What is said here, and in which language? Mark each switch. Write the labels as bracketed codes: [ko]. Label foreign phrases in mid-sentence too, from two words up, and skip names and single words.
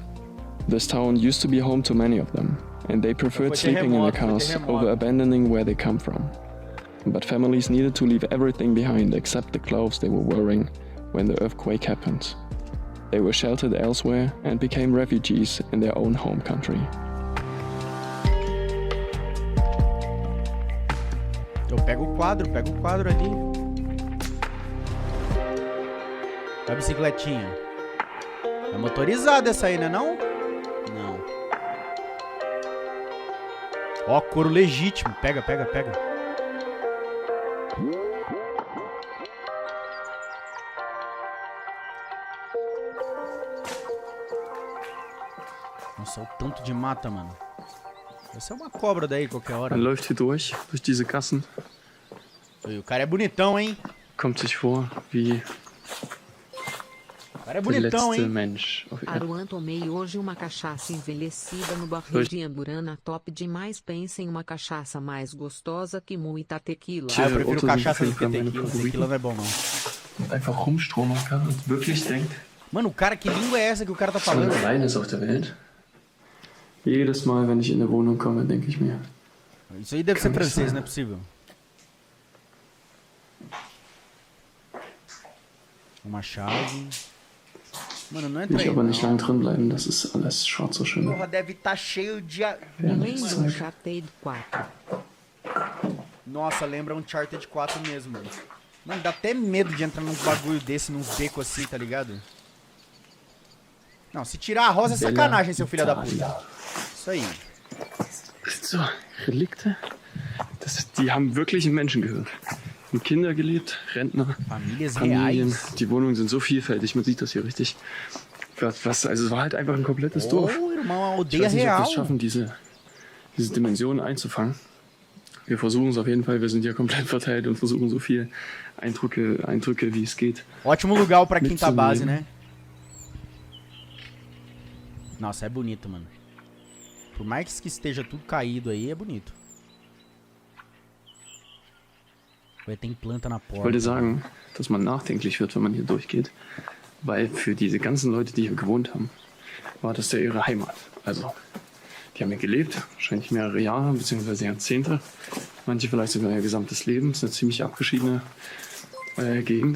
[en] This town used to be home to many of them, and they preferred sleeping in their cars over abandoning where they come from. But families needed to leave everything behind except the clothes they were wearing when the earthquake happened. They were sheltered elsewhere and became refugees in their own home country. [pt] Eu pego o quadro ali. A bicicletinha. É motorizada essa aí, né não? Não. Ó, couro legítimo. Pega. Nossa, o tanto de mata, mano. Essa é uma cobra daí qualquer hora. [de] Man läuft hier durch diese Gassen, [pt] O cara é bonitão, hein? [de] kommt sich vor wie [pt] O cara é [de] der [pt] bonitão, [de] letzte [pt] hein? [de] Mensch auf Erden. [pt] Aruan, tomei hoje uma cachaça envelhecida no barril de Amburana, top demais. Pensa em uma cachaça mais gostosa que muita tequila. Ah, eu prefiro [de] Otto [pt] cachaça do [de] sind [pt] que [de] meine [pt] tequila. [de] Favoriten. [pt] Tequila não é bom, não. [de] Und einfach rumstromern kann und wirklich denkt, [pt] Mano, cara, que língua é essa que o cara tá [de] man [pt] falando? [de] allein ist auf der Welt. Jedes Mal, wenn ich in eine Wohnung komme, denke ich mir, [pt] Isso aí deve ser francês, não é possível. Uma chave. Mano, não entra [de] will ich [pt] aí. [de] aber nicht [pt] Não. [de] lang drin bleiben. Das ist alles, schaut so schön [pt] Porra, deve estar cheio de... Lembra um Uncharted 4. Nossa, lembra um Uncharted 4 mesmo, mano. Mano, dá até medo de entrar num bagulho desse, num beco assim, tá ligado? Não, se tirar a rosa é sacanagem, seu filho da puta. Isso aí. [de] Das sind so Relikte. Die haben wirklich ein Menschengehirn. Und Kinder gelebt, Rentner, [pt] Famílias [de] Familien. [pt] reais. [de] Die Wohnungen sind so vielfältig, man sieht das hier richtig. Also es war halt einfach ein komplettes Dorf. [pt] Oh, irmão, a [de] Ich [pt] aldeia [de] weiß nicht, ob wir [pt] real. [de] es schaffen, diese Dimensionen einzufangen. Wir versuchen es auf jeden Fall, wir sind ja komplett verteilt und versuchen so viel Eindrücke wie es geht. [pt] Ótimo lugar pra quinta Mitsubishi. base, né? Nossa, é bonito, mano. Por mais que esteja tudo caído aí, é bonito. Tem planta na [de] Ich [pt] porta. [de] wollte sagen, dass man nachdenklich wird, wenn man hier durchgeht. Weil für diese ganzen Leute, die hier gewohnt haben, war das ja ihre Heimat. Also, die haben hier gelebt, wahrscheinlich mehrere Jahre bzw. Jahrzehnte. Manche vielleicht sogar ihr gesamtes Leben. Das ist eine ziemlich abgeschiedene Gegend.